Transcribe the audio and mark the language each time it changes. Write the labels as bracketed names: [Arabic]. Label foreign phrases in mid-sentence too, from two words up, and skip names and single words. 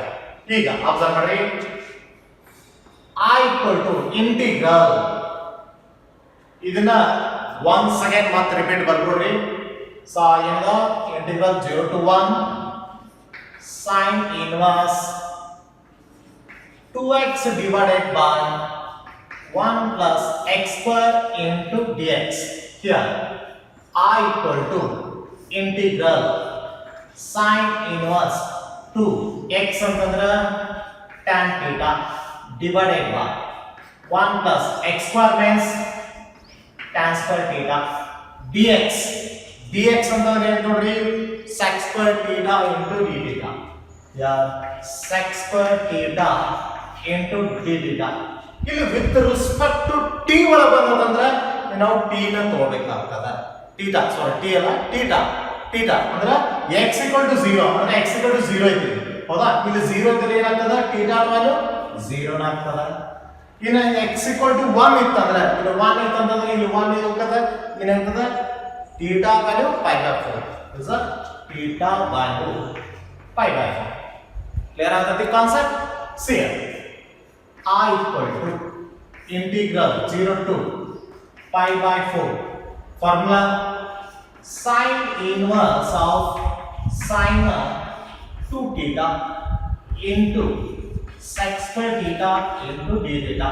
[Kannada] ಈಗ ಅಬ್ಸರ್ವ್ ಮಾಡಿ [English] I equal to integral ಇದನ್ನ once again [Kannada] ಮತ್ತೆ ರಿಪೀಟ್ ಬರ್ಕೊಡ್ರಿ ಸೊ ಏನದ [English] integral 0 to 1 sin inverse 2x divided by 1 plus x square into dx. Here I equal to integral sine inverse 2x ಅಂತಂದ್ರೆ tan theta divided by 1 plus x square means tan square theta dx. dx [Kannada] ಅಂತಂದ್ರೆ ಏನು ನೋಡ್ರಿ [English] sec square theta into d theta. Yeah, sec square theta into d theta. [Kannada] ಇಲ್ಲಿ [English] with respect to t [Kannada] ಒಳಗೆ ಬಂದದಂದ್ರೆ ನಾವು t ನ ತಗೋಬೇಕಾಗ್ತದೆ theta ಸಾರಿ t ಅಲ್ಲ theta ಅಂದ್ರೆ [English] x equal to 0 [Kannada] ಅಂದ್ರೆ [English] x equal to 0 [Kannada] ಐತಿ ಹೌದಾ ಇಲ್ಲಿ 0 ಇದ್ದರೆ ಏನಾಗ್ತದ [English] theta value 0 [Kannada] ಆಗ್ತದ ಇನ್ನು [English] x equal to 1 [Kannada] ಇತ್ತಂದ್ರೆ ಇಲ್ಲಿ 1 ಇತ್ತಂದ್ರೆ ಇಲ್ಲಿ 1 ಇರುತ್ತದೆ ಏನಾಗ್ತದ [English] theta value pi by 4 is a theta value pi by 4 clear [Kannada] ಆಗತೈತಿ [English] concept see I equal to integral 0 to pi by 4 formula sine inverse of sine 2 theta into sec square theta into d theta.